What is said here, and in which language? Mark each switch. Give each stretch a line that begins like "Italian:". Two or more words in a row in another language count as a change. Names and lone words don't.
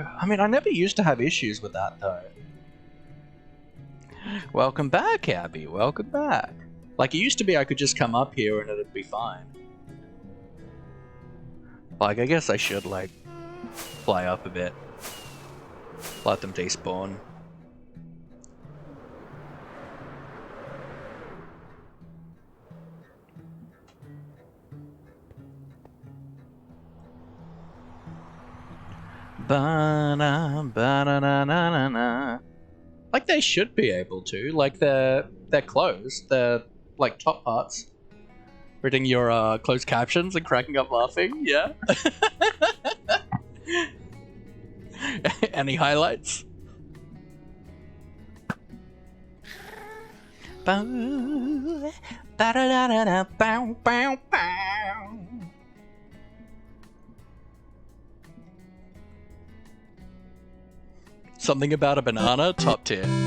English: I mean, I never used to have issues with that though. Welcome back, Abby. Welcome back. Like, it used to be I could just come up here and it'd be fine. Like, I guess I should, like, fly up a bit. Let them despawn. Ba-na-ba-na-na-na-na. Like, they should be able to. Like, they're closed. They're, like, top parts. Reading your closed captions and cracking up laughing, yeah. Any highlights? Something about a banana, top tier.